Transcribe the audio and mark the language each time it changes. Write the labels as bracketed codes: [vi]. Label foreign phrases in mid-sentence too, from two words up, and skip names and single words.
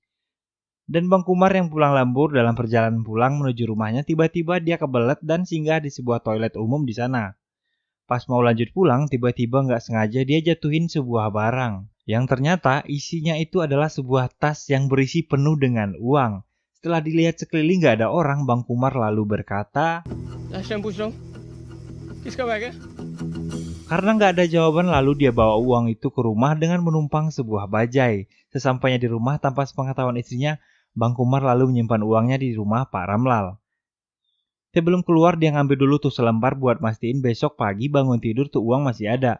[id] Dan Bang Kumar yang pulang lembur dalam perjalanan pulang menuju rumahnya, tiba-tiba dia kebelet dan singgah di sebuah toilet umum di sana. Pas mau lanjut pulang, tiba-tiba nggak sengaja dia jatuhin sebuah barang. Yang ternyata isinya itu adalah sebuah tas yang berisi penuh dengan uang. Setelah dilihat sekeliling nggak ada orang, Bang Kumar lalu berkata, [en] last time [hi] पूछ रहा हूँ किसका बैग है? [id] karena nggak ada jawaban, lalu dia bawa uang itu ke rumah dengan menumpang sebuah bajai. Sesampainya di rumah tanpa sepengetahuan istrinya, Bang Kumar lalu menyimpan uangnya di rumah Pak Ramlal. Sebelum keluar dia ngambil dulu tuh selembar buat mastiin besok pagi bangun tidur tuh uang masih ada.